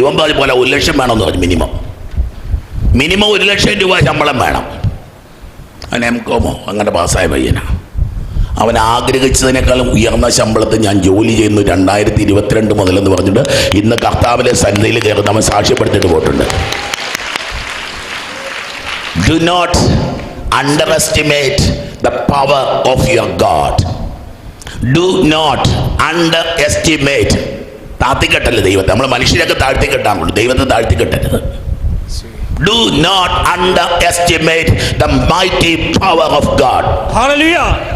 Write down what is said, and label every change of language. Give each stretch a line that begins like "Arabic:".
Malayalam: ഇവൻ പറഞ്ഞ പോലെ 1 ലക്ഷം വേണമെന്ന് പറഞ്ഞു. മിനിമം 1 ലക്ഷം രൂപ ശമ്പളം വേണം. അവൻ എംകോമോ അങ്ങനെ പാസ്സായ പയ്യനാണ്. അവൻ ആഗ്രഹിച്ചതിനേക്കാളും ഉയർന്ന ശമ്പളത്തിൽ ഞാൻ ജോലി ചെയ്യുന്നു 2022 മുതലെന്ന് പറഞ്ഞിട്ട് ഇന്ന് കർത്താവിലെ സന്നിധിയിൽ കയറുന്ന അവൻ സാക്ഷ്യപ്പെടുത്തിയിട്ട് പോയിട്ടുണ്ട്.
English: Do not underestimate the power of your God. Do not underestimate.
Malayalam: താഴ്ത്തിക്കെട്ടല്ലേ ദൈവത്തെ. നമ്മൾ മനുഷ്യരൊക്കെ താഴ്ത്തിക്കെട്ടാൻ, ദൈവത്തെ താഴ്ത്തിക്കെട്ടരുത്.
English: Do not underestimate the mighty power of God. Hallelujah.